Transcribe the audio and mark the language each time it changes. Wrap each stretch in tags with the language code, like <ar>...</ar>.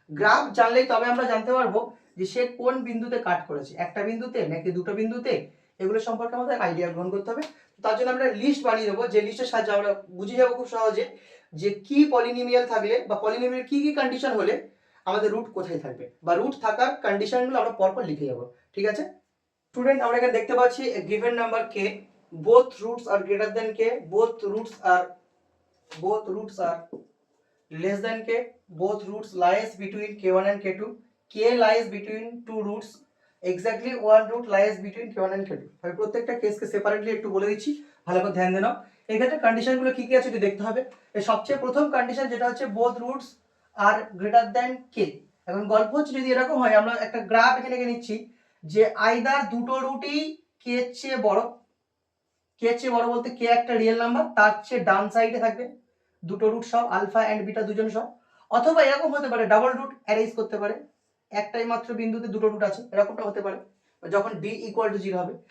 <bn>Graph জানলেই তবে আমরা জানতে পারবো যে সে কোন বিন্দুতে কাট করেছে, একটা বিন্দুতে নাকি দুটো বিন্দুতে, এগুলো সম্পর্কে আমাদের আইডিয়া গ্রহণ করতে হবে। তার জন্য আমরা লিস্ট বানিয়ে দেবো, যে লিস্টের সাহায্যে আমরা বুঝে যাবো খুব সহজে যে কি পলিনোমিয়াল থাকলে বা পলিনোমিয়াল কি কি কন্ডিশন হলে আমাদের রুট কোথায় থাকবে বা রুট থাকার কন্ডিশনগুলো আমরা পরপর লিখে যাব। ঠিক আছে স্টুডেন্ট, আমরা এখানে দেখতে পাচ্ছি</bn> <en>a given number k, both roots are greater than k, both roots are less than k, both roots lies between k1 and k2, k lies between two roots, exactly one root lies between k1 and k2।</en> <bn>আমি প্রত্যেকটা কেসকে separately একটু বলে দিচ্ছি, ভালো করে ধ্যান দেনাও। এক্ষেত্রে কন্ডিশনগুলো কি কি আছে একটু দেখতে হবে। এই সবচেয়ে প্রথম কন্ডিশন যেটা হচ্ছে</bn> <en>both roots are greater than k।</en> <bn>এখন গল্প হচ্ছে যদি এরকম হয়, আমরা একটা গ্রাফ এখানে নিচ্ছি যে আইদার দুটো রুটই কে এর চেয়ে বড়, কে এর চেয়ে বড় বলতে কে একটা রিয়েল নাম্বার, তার চেয়ে ডান সাইডে থাকবে দুটো রুট সব, আলফা এন্ড বিটা দুজন সব, অথবা এরকম হতে পারে ডাবল রুট অ্যারেঞ্জ করতে পারে, একটাই মাত্র বিন্দুতে দুটো রুট আছে, এরকমটা হতে পারে যখন d ইকুয়াল টু 0 হবে।</bn>